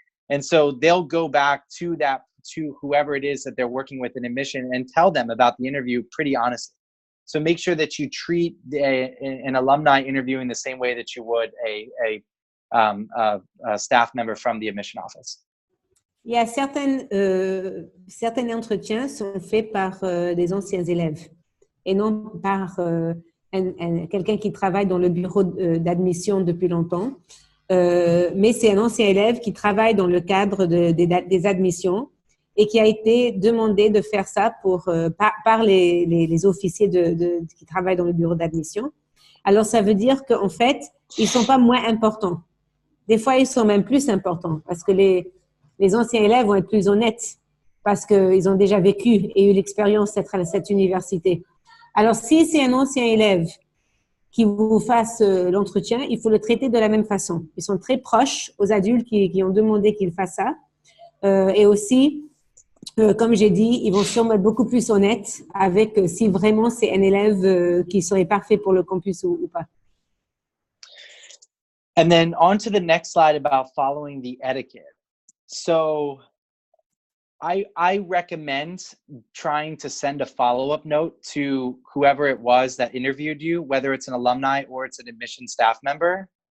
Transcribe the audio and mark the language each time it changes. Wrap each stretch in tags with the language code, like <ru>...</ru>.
<en>And so they'll go back to whoever it is that they're working with in admission and tell them about the interview pretty honestly. So make sure that you treat an alumni interview in the same way that you would a staff member from the admission office.</en> <fr>Il y a certains entretiens sont faits par des anciens élèves et non par quelqu'un qui travaille dans le bureau d'admission depuis longtemps. Mais c'est un ancien élève qui travaille dans le cadre des admissions et qui a été demandé de faire ça par les officiers qui travaillent dans le bureau d'admission. Alors, ça veut dire qu'en fait, ils ne sont pas moins importants. Des fois, ils sont même plus importants parce que les anciens élèves vont être plus honnêtes parce qu'ils ont déjà vécu et eu l'expérience d'être à cette université. Alors, si c'est un ancien élève qui vous fasse l'entretien, il faut le traiter de la même façon. Ils sont très proches aux adultes qui ont demandé qu'ils fassent ça. Et aussi, comme j'ai dit, ils vont sûrement être beaucoup plus honnêtes avec si vraiment c'est un élève qui serait parfait pour le campus ou pas.</fr> <en>And then on to the next slide about following the etiquette. So I recommend trying to send a follow-up note to whoever it was that interviewed you, whether it's an alumni or it's an admission staff member.</en>